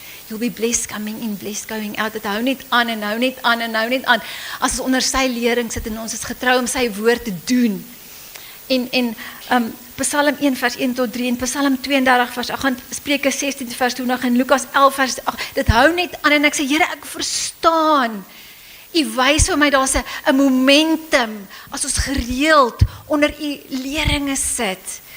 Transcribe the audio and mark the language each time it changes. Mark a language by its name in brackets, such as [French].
[English] You'll be blessed coming in, blessed going out. [Afrikaans] Dit hou net aan en hou net aan en hou net aan. As ons onder sy lering sit en ons is getrou om sy woord te doen. En Psalm 1 vers 1 tot 3 en Psalm 32 vers 8, Spreuke 16 vers 20 en Lukas 11 vers 8. Dit hou net aan en ek sê, Here, ek verstaan. U wys vir my, daar's 'n momentum as ons gereeld onder u leringe sit.